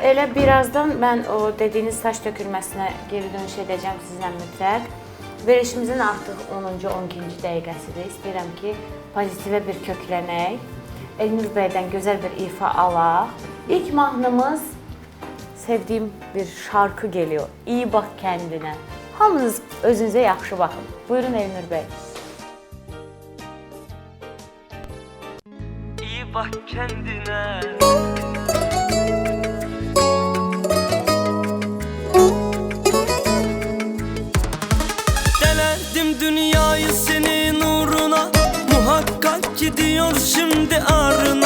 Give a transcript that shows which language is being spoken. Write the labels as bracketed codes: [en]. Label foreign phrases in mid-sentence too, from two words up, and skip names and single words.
[az] Elə birazdan mən o dediyiniz saç tökülməsinə geri dönüş edəcəm sizlə mütləq. Verilişimizin artıq 10-cu, 12-ci dəqiqəsidir. İstəyirəm ki, pozitivə bir köklənək. Elnur bəydən gözəl bir ifa alaq. İlk mahnımız sevdiyim [tr] bir şarkı geliyor. [az] İyi bax kəndinə. Hamınız özünüzə yaxşı baxın. Buyurun Elnur bəy. [tr] Bak kendine. Denedim dünyayı senin uğruna, muhakkak gidiyor şimdi ağrına.